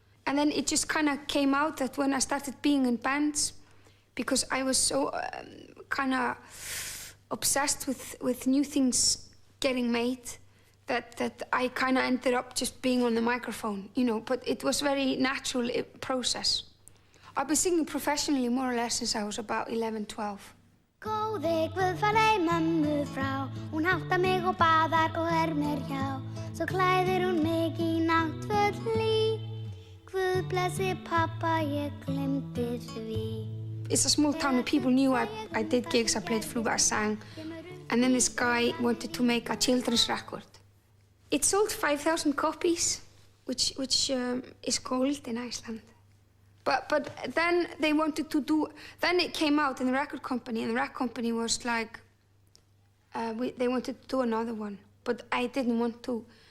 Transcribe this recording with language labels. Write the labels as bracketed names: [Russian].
[English] And then it just kind of came out that when I started being in bands, because I was so kind of obsessed with new things getting made, that I kind of ended up just being on the microphone, you know. But it was very natural process. I've been singing professionally more or less since I was about 11, 12. [Icelandic] Góði Guð falei mömmu frá, hún háttar mig og baðar og mér hjá. Svo klæðir hún mig í náttföt hlý. Guð blessi pappa, ég glemdi því. [English] It's a small town and people knew I did gigs, I played flute, I sang. And then this guy wanted to make a children's record. It sold 5,000 copies, which is gold in Iceland. But then they wanted to do, then it came out in the record company, and the record company was like, they wanted to do another one, but I didn't want to.